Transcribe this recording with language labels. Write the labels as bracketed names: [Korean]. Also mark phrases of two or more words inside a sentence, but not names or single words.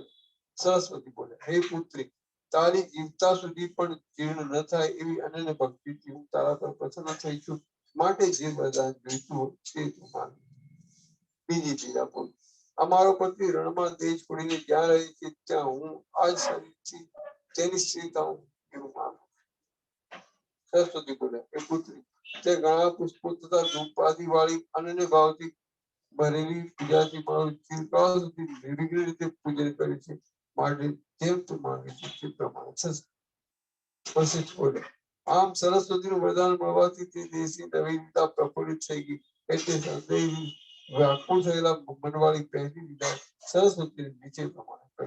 [Gujarati] સરસ્વતી બોલ્યા, હે પુત્રી, તારી જીવતા સુધી પણ જીર્ણ ન થાય એવી અનન્ય ભક્તિથી હું તારા પર પ્રસન્ન થઈ છું, માટે જે વરદાન જોઈતું હોય તે તું માંગ. બીજી લીલા બોલી, અમારો પતિ રણમાં દેહ છોડીને જ્યાં રહે છે ત્યાં હું આ શરીરથી તેની સ્ત્રી થાઉં એવું માંગુ. સરસ્વતી બોલે એ પુત્રી તે घણા પુષ્પો તથા ધૂપ આદિ વાળી અનન્ય ભાવથી ભરેલી પૂજાથી મારું ચિરકાળ સુધી નિર્વિઘ્ન રીતે પૂજન કરે છે માટે જેમ તું માંગે છે તે પ્રમાણે થશે. વશિષ્ઠ બોલે આમ સરસ્વતીનું વરદાન મળવાથી તે દેશી નવીનતા પ્રફુલ્લિત થઈ ગઈ એટલે સંદેહી વ્યાકુળ થયેલા મનવાળી પહેલી લીલા સરસ્વતીને નીચે પ્રમાણે કહી.